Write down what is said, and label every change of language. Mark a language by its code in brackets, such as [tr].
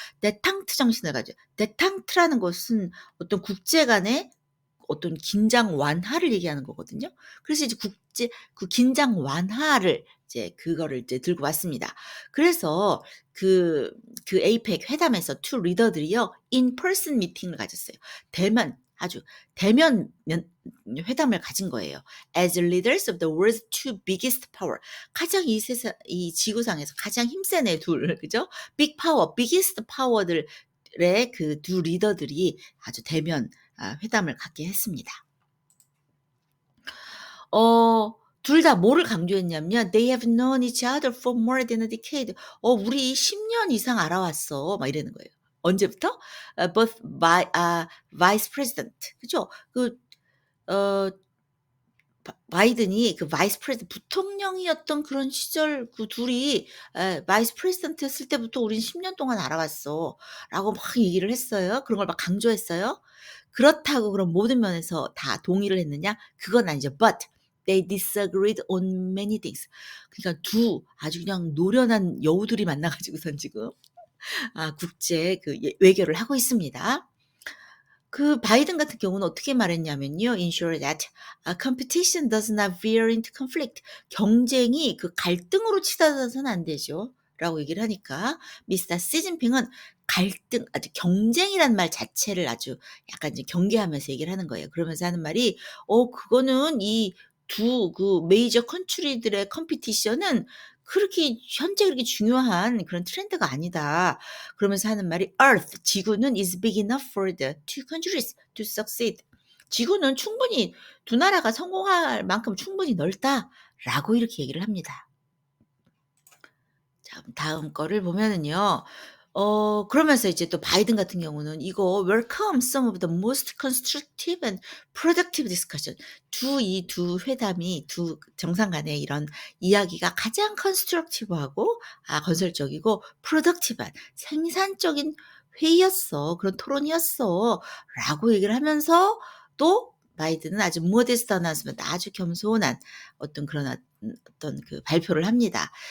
[ko] 데탕트 정신을 가지고 데탕트라는 것은 어떤 국제 간의 어떤 긴장 완화를 얘기하는 거거든요. 그래서 이제 그 긴장 완화를 이제 그거를 이제 들고 왔습니다. 그래서 그 에이펙 회담에서 두 리더들이요. 인 퍼슨 미팅을 가졌어요. 아주 대면 회담을 가진 거예요. [en] As leaders of the world's two biggest power. [ko] 가장 이 지구상에서 가장 힘센 애 둘, 그죠? 빅 파워, biggest power들의 그 두 리더들이 아주 대면 회담을 갖게 했습니다. 둘 다 뭐를 강조했냐면요. [en] "They have known each other for more than a decade." [ko] "우리 10년 이상 알아왔어." 막 이러는 거예요. 언제부터? [en] both vice president [ko] 그죠? 어 바이든이 그 바이스 프레지던트 부통령이었던 그런 시절 그 둘이 바이스 프레지던트 했을 때부터 "우린 10년 동안 알아왔어."라고 막 얘기를 했어요. 그런 걸 막 강조했어요. 그렇다고 그럼 모든 면에서 다 동의를 했느냐? 그건 아니죠. [en] But they disagreed on many things. [ko] 그러니까 두 아주 그냥 노련한 여우들이 만나 가지고선 지금 국제 외교를 하고 있습니다. 그 바이든 같은 경우는 어떻게 말했냐면요. [en] "Ensure that competition does not veer into conflict." [ko] 경쟁이 그 갈등으로 치달아서는 안 되죠. 라고 얘기를 하니까 미스터 시진핑은 갈등 아주 경쟁이란 말 자체를 아주 약간 이제 경계하면서 얘기를 하는 거예요. 그러면서 하는 말이 그거는 이 두 메이저 컨트리들의 컴피티션은 그렇게 현재 그렇게 중요한 그런 트렌드가 아니다." 그러면서 하는 말이 [en] Earth [ko] 지구는 [en] is big enough for the two countries to succeed. [ko] 지구는 충분히 두 나라가 성공할 만큼 충분히 넓다라고 이렇게 얘기를 합니다. 자, 다음 거를 보면은요. 그러면서 이제 또 바이든 같은 경우는 이거 [en] welcome some of the most constructive and productive discussion. [ko] 이 두 회담이 두 정상 간의 이런 이야기가 가장 constructive하고 건설적이고 productive한 생산적인 회의였어. 그런 토론이었어. 라고 얘기를 하면서 또 바이든은 아주 [en] modest announcement [ko] 아주 겸손한 어떤 그런 어떤 그 발표를 합니다.